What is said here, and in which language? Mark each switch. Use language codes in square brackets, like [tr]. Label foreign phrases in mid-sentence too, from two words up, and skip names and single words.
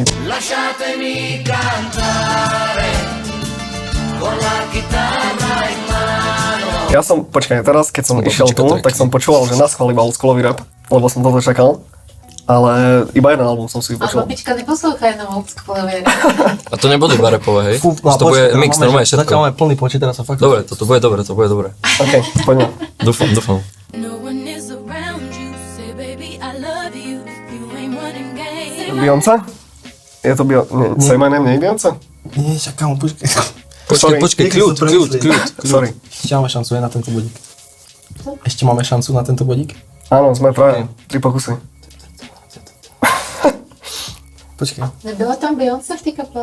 [sk] Ja som, počkaj, teraz keď som išiel tu, tak som počúval, že naschvál iba oldschoolový rap, lebo som toto čakal. Ale iba jeden album som si A vypočul. [cs] babička neposlouchá jenom oldschoolově. [sk] A to nebudú iba repové, hej? Fú, To bude mix normálne Zatiaľ všetko. máme plný počet, teraz sa fakt... Dobre, toto bude dobre, to bude dobre. OK, poďme. Dúfam. [en] No one is around you. Say, baby, I love you. You ain't running game. [sk] Beyoncé? Je to Beyoncé? Say My Name, nie je Beyoncé? Nie, však kámo, počkaj. Sorry. Počkej, kľud. Sorry. Ešte máme šancu aj na tento bodík. Ešte máme šancu na tento bodík? Áno, sme traja. 3 pokusy. Počkaj. [cs] Nebyla tam Beyoncé v té kapele?